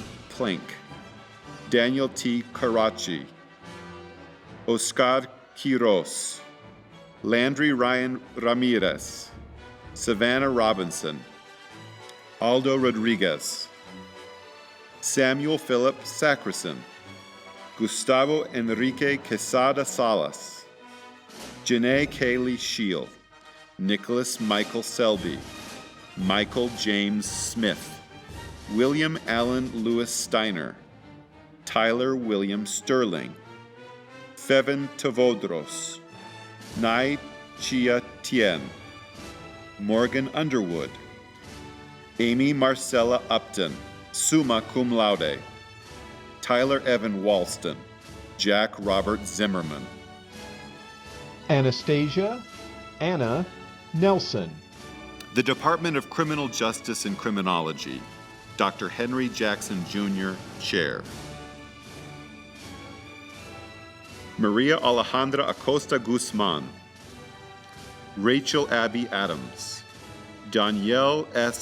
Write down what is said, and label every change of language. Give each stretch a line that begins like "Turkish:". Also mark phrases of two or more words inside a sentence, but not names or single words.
English: Plink, Daniel T. Karachi, Oscar Quiros, Landry Ryan Ramirez, Savannah Robinson, Aldo Rodriguez, Samuel Philip Sacrison, Gustavo Enrique Quesada Salas, Janae Kaylee Shield, Nicholas Michael Selby, Michael James Smith, William Allen Lewis Steiner, Tyler William Sterling, Fevin Tavodros, Nai Chia Tien, Morgan Underwood, Amy Marcella Upton,
Latin: summa cum laude,
English: Tyler Evan Walston, Jack Robert Zimmerman, Anastasia Anna Nelson. The Department of Criminal Justice and Criminology, Dr. Henry Jackson Jr., Chair. Maria Alejandra Acosta Guzman, Rachel Abby Adams, Danielle S.